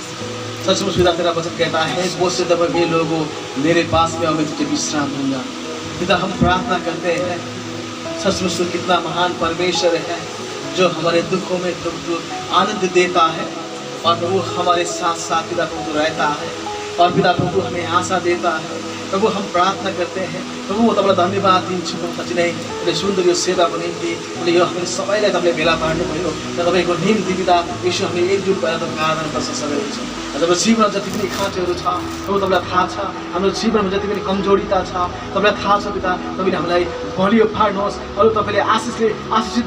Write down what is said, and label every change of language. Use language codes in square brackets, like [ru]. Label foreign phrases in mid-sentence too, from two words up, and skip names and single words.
[hi] सचमुच पिता तेरा वचन कहता है बहुत से दफा ये लोग मेरे पास में मैं तुझे विश्राम दूंगा पिता हम प्रार्थना करते हैं सचमुच तो कितना महान परमेश्वर है जो हमारे दुखों में प्रभु आनंद देता है और प्रभु हमारे साथ साथ पिता प्रभु रहता है और पिता प्रभु हमें आशा देता है प्रभु हम प्रार्थना करते हैं प्रभु [ne] म तपाईँलाई धन्यवाद दिन्छु साँच्चै नै तपाईँले सुन्दर यो सेवाको निम्ति तपाईँले यो हामीले सबैलाई तपाईँले भेला पार्नुभयो र तपाईँको निम्ति पिता यीशु हामीले एकजुट भएर तपाईँको आराधना प्रशंसा गर्छौँ हाम्रो जीवनमा जति पनि खाँचोहरू छ प्रभु तपाईँलाई थाहा छ हाम्रो जीवनमा जति पनि कमजोरिता छ तपाईँलाई थाहा छ पिता तपाईँले हामीलाई बलियो पार्नुहोस् अरू तपाईँले आशिषित